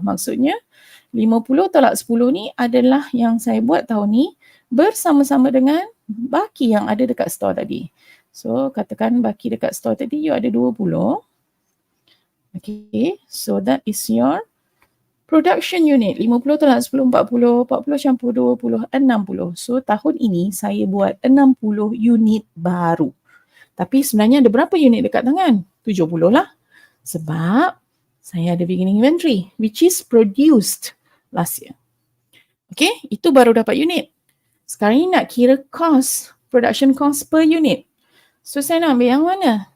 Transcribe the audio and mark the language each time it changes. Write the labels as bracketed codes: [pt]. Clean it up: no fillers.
[ms] Maksudnya 50 tolak 10 ni adalah yang saya buat tahun ni bersama-sama dengan baki yang ada dekat store tadi. So katakan baki dekat store tadi you ada 20. [en] Okay, so that is your production unit. [ms] 50 tolak 10, 40. 40 campur 20, 60. So tahun ini saya buat 60 unit baru. Tapi sebenarnya ada berapa unit dekat tangan? 70 lah. Sebab saya ada [en] beginning inventory which is produced last year. [ms] Okay, itu baru dapat unit. Sekarang ni nak kira cost, production cost per unit. So saya nak ambil yang mana?